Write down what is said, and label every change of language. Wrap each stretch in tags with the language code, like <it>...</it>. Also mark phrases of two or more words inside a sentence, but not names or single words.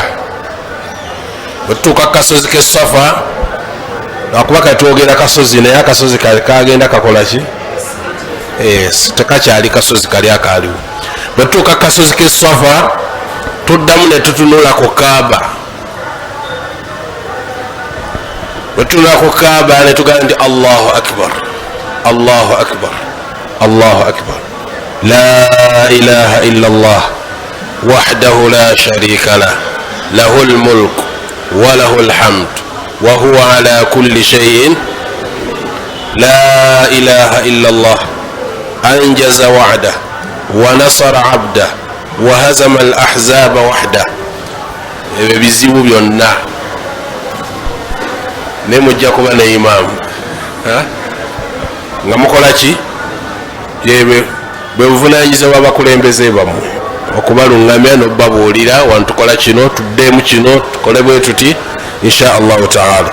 <lg>bwetutuuka kasozi ke safa akuba katwogera kasozi naye akasozi kagenda kakolaki tekakyali kasozi kali akaliwo. bwetutuuka kasozi ke safa tuddamu netutunula ku kaaba. bwetutunula ku kaaba netugamba nti</lg> <ar>الله أكبر الله أكبر الله أكبر لا إله إلا الله وحده لا شريك له له الملك وله الحمد وهو على كل شيء لا إله إلا الله أنجز وعده ونصر عبده وهزم الأحزاب وحده.</ar> <lg>ebyo bizibu byonna ne mujja kuba ne imaamu nga mukolaki bwe buvunanyizibwa abakulembeze bammwe okubalungamya nobabuulira wantukola kino tuddemu kino tukole bwe tuti</lg> <ar>إن شاء الله تعالى.</ar>